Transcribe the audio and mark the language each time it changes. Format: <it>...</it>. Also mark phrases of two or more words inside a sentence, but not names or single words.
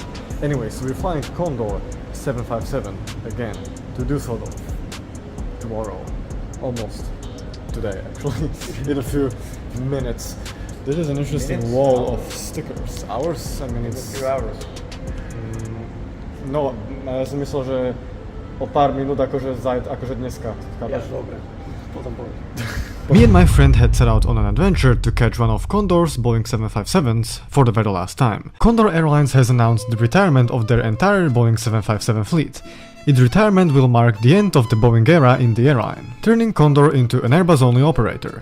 <en>Anyway, so we're flying Condor 757 again to Dusseldorf tomorrow, almost today actually, in a few minutes. This is an interesting wall of stickers. Hours? I mean it's... A few hours.</en> <sk>No, ja som myslel, že o pár minút akože dneska. Ja, dobre. Potom poviem.</sk> <en>Me and my friend had set out on an adventure to catch one of Condor's Boeing 757s for the very last time. Condor Airlines has announced the retirement of their entire Boeing 757 fleet. Its retirement will mark the end of the Boeing era in the airline, turning Condor into an Airbus-only operator.</en>